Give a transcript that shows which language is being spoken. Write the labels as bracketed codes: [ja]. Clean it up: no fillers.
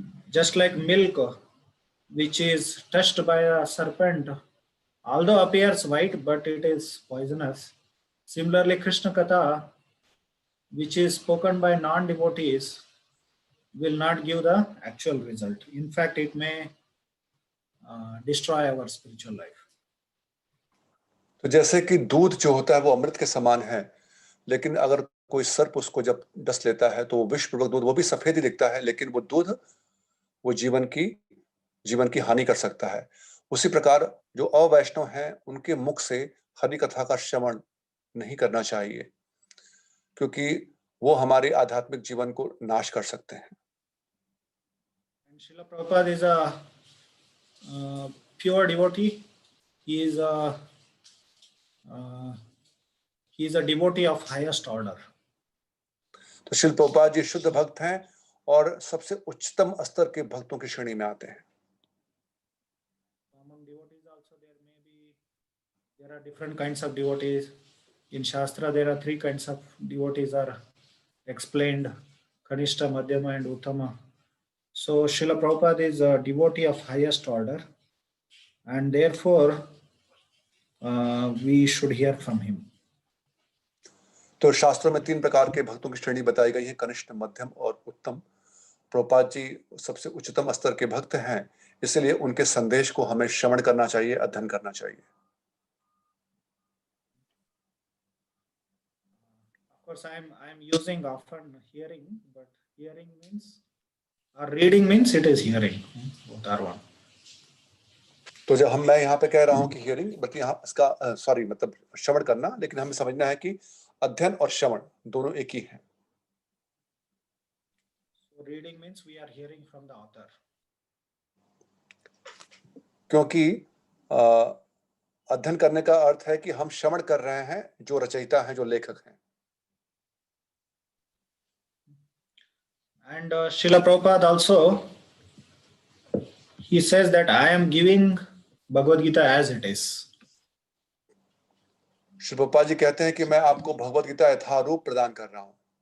[en] Just like milk which is touched by a serpent, although appears white, but it is poisonous. Similarly, Krishna Katha, which is spoken by non-devotees, will not give the actual result. In fact, it may destroy our spiritual life. [hi] तो जैसे कि दूध जो होता है वो अमृत के समान है, लेकिन अगर कोई सर्प उसको जब डस लेता है तो वो विषपूर्वक दूध, वो भी सफेद ही दिखता है, लेकिन वो दूध वो जीवन की हानि कर सकता है। उसी प्रकार जो अवैष्णव हैं उनके मुख से हरि कथा का श्रवण नहीं करना चाहिए, क्योंकि वो हमारे आध्यात्मिक जीवन को नाश कर सकते हैं। [en] And Srila Prabhupada is a pure devotee. He is a devotee of highest order. [hi] तो श्रील प्रभुपाद जी शुद्ध भक्त हैं और सबसे उच्चतम स्तर के भक्तों की श्रेणी में आते हैं। [en] Among devotees also there are different kinds of devotees. In Shastra there are 3 kinds of devotees are explained: Kanishta, Madhyama and Uttama. So Srila Prabhupada is a devotee of highest order, and therefore we should hear from him. [hi] तो शास्त्रों में 3 प्रकार के भक्तों की श्रेणी बताई गई है, कनिष्ठ, मध्यम और उत्तम। प्रभुपाद जी सबसे उच्चतम स्तर के भक्त हैं, इसलिए उनके संदेश को हमें श्रवण करना चाहिए, अध्ययन करना चाहिए। [en] Of course, I am using often hearing, but hearing means or reading means it is hearing. Both are one. [hi] तो जब मैं यहाँ पे कह रहा हूँ कि हियरिंग, बल्कि यहाँ इसका मतलब श्रवण करना, लेकिन हमें समझना है कि अध्ययन और श्रवण दोनों एक ही हैं। [en] So reading means we are hearing from the author. [hi] क्योंकि अध्ययन करने का अर्थ है कि हम श्रवण कर रहे हैं जो रचयिता हैं, जो लेखक हैं। [en] And Srila Prabhupada also, he says that I am giving Bhagavad Gita as it is. [hi] Shri Prabhupada ji कहते हैं कि मैं आपको भगवद गीता यथारूप प्रदान कर रहा हूं।